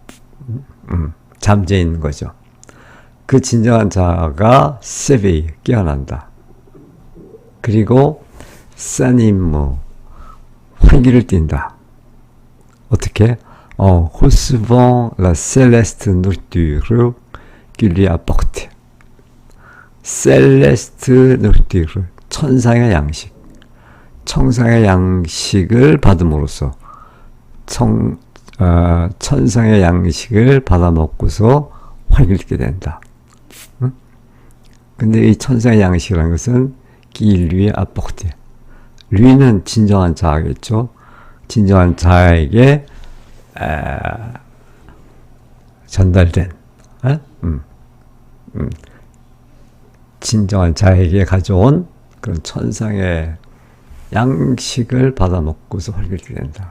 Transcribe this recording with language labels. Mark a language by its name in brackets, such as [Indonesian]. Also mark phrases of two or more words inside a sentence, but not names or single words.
[Korean] 잠재 있는 거죠. 그 진정한 자아가 세베이, 깨어난다. 그리고 사니모, 활기를 띈다. 어떻게? [French] recevant la céleste nourriture qui lui apporte. céleste nourriture, [Korean] 천상의 양식. 천상의 양식을 받음으로써 천상의 양식을 받아 먹고서 활기를 띠게 된다. 근데 이 천상의 양식이라는 것은 [French] qui lui apporte. [Korean] 류는 진정한 자아겠죠. 진정한 자아에게 전달된, 진정한 자아에게 가져온 그런 천상의 양식을 받아 먹고서 활기를 띠게 된다.